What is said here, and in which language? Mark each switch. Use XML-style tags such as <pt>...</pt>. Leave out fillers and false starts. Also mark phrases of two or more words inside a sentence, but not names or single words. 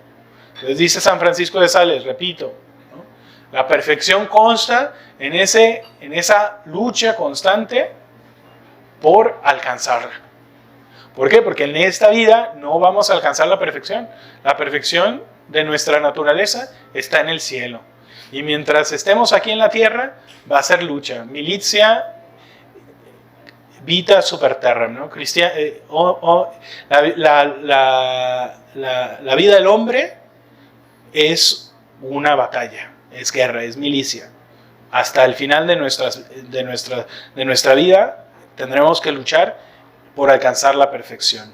<es>Les dice San Francisco de Sales, repito, ¿no?, la perfección consta en esa lucha constante por alcanzarla. ¿Por qué? Porque en esta vida no vamos a alcanzar la perfección. La perfección de nuestra naturaleza está en el cielo. Y mientras estemos aquí en la tierra, va a ser lucha.</es> <la>Militia vita super terram,</la> <es>¿no? La vida del hombre es una batalla, es guerra, es milicia. Hasta el final de nuestra vida tendremos que luchar por alcanzar la perfección.</es>